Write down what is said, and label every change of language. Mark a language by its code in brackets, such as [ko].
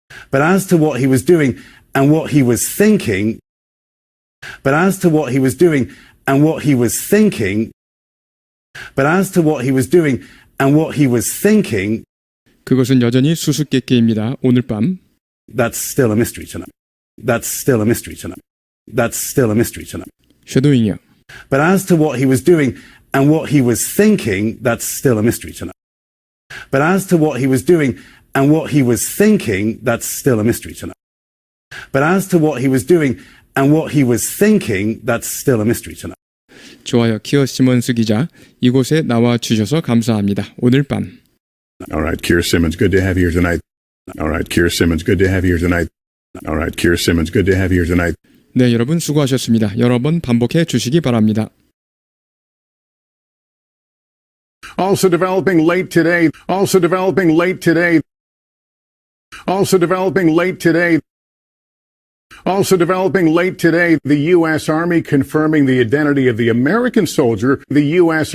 [en] but as to what he was doing and what he was thinking, but as to what he was doing and what he was thinking, but as to what he was doing and what he was thinking, [ko] 그것은 여전히 수수께끼입니다. 오늘 밤 [en] that's still a mystery tonight. That's still a mystery tonight. That's still a mystery tonight. [ko] 쉐도잉이요. [en] But as to what he was doing and what he was thinking, that's still a mystery tonight. But as to what he was doing and what he was thinking, that's still a mystery tonight. But as to what he was doing and what he was thinking, that's still a mystery tonight. [ko] 좋아요. 키어 시몬스 기자, 이곳에 나와 주셔서 감사합니다. 오늘 밤 [en] All right, Keir Simmons, good to have you here tonight. All right, Keir Simmons, good to have you here tonight. All right, Keir Simmons, good to have you here tonight. [ko] 네, 여러분 수고하셨습니다. 여러 번 반복해 주시기 바랍니다. [en] Also developing late today. Also developing late today. Also developing late today. Also developing late today, the U.S. Army confirming the identity of the American soldier. The U.S.